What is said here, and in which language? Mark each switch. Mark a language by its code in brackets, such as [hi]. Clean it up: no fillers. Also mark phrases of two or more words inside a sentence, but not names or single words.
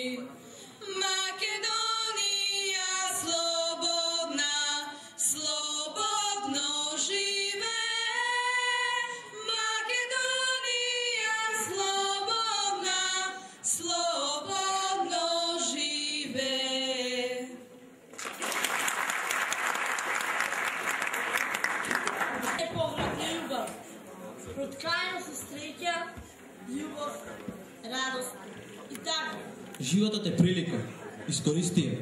[mk] Македонија слободна, слободно живе. Македонија слободна, слободно живе. Проткајано се среќа, љубов, радост и така. Животот е прилика. Искористи ја.